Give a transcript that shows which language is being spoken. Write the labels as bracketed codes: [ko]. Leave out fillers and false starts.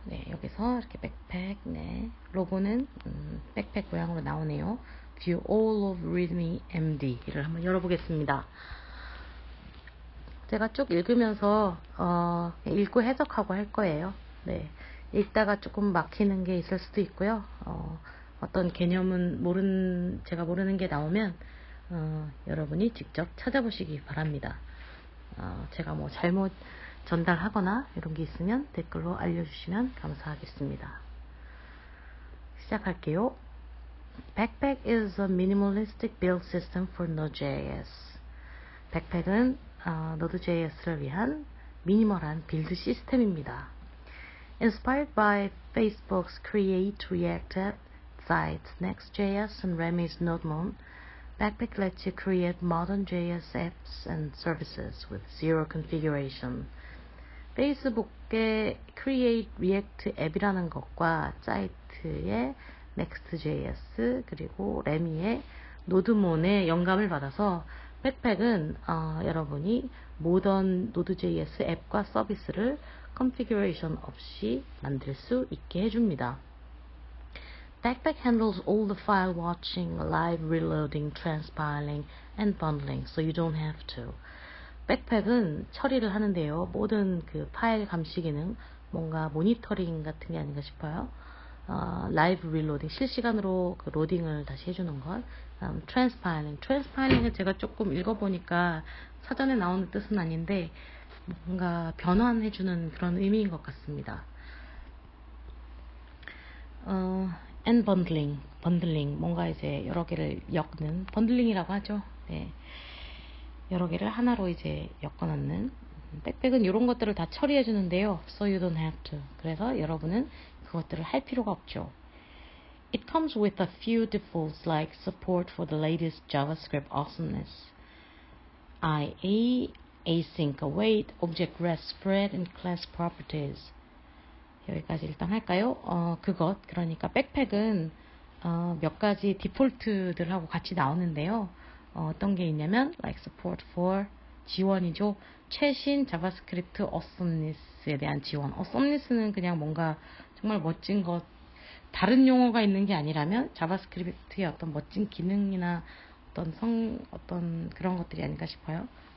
[ko] 여기서 이렇게 백팩, 로고는 백팩 모양으로 나오네요. [en] View all of readme MD를 [ko] 한번 열어보겠습니다. 제가 쭉 읽으면서 읽고 해석하고 할 거예요. 네, 읽다가 조금 막히는 게 있을 수도 있고요. 어떤 개념은 제가 모르는 게 나오면 여러분이 직접 찾아보시기 바랍니다. 제가 뭐 잘못 전달하거나 이런 게 있으면 댓글로 알려주시면 감사하겠습니다. 시작할게요. [en] Backpack is a minimalistic build system for Node.js. [ko] 백팩은 Node.js를 위한 미니멀한 빌드 시스템입니다. [en] Inspired by Facebook's Create React app, sites Next.js and Remy's NodeMon, Backpack lets you create modern JS apps and services with zero configuration. [ko] 페이스북의 Create React 앱이라는 것과 사이트의 Next.js 그리고 Remy의 NodeMon의 영감을 받아서 백팩은 여러분이 모던 Node.js 앱과 서비스를 컨피규레이션 없이 만들 수 있게 해줍니다. [en] Backpack handles all the file watching, live reloading, transpiling, and bundling, so you don't have to. [ko] 백팩은 처리를 하는데요. 모든 그 파일 감시 기능, 뭔가 모니터링 같은 게 아닌가 싶어요. 라이브 릴로딩, 실시간으로 그 로딩을 다시 해주는 것. 트랜스파일링은 제가 조금 읽어보니까 사전에 나오는 뜻은 아닌데 뭔가 변환해주는 그런 의미인 것 같습니다. [en] And bundling, [ko] 뭔가 이제 여러 개를 엮는, 번들링이라고 하죠. 네. 여러 개를 하나로 이제 엮어놓는. 백팩은 이런 것들을 다 처리해주는데요. [en] So you don't have to. [ko] 그래서 여러분은 그것들을 할 필요가 없죠. [en] It comes with a few defaults like support for the latest JavaScript awesomeness, IA, async await, object rest spread, and class properties. [ko] 여기까지 일단 할까요? 그러니까 백팩은 몇 가지 디폴트들하고 같이 나오는데요. 어떤 게 있냐면 [en] like support for [ko] 지원이죠. 최신 자바스크립트 awesomeness에 대한 지원. awesomeness는 그냥 뭔가 정말 멋진 것, 다른 용어가 있는 게 아니라면 자바스크립트의 어떤 멋진 기능이나 어떤 그런 것들이 아닌가 싶어요.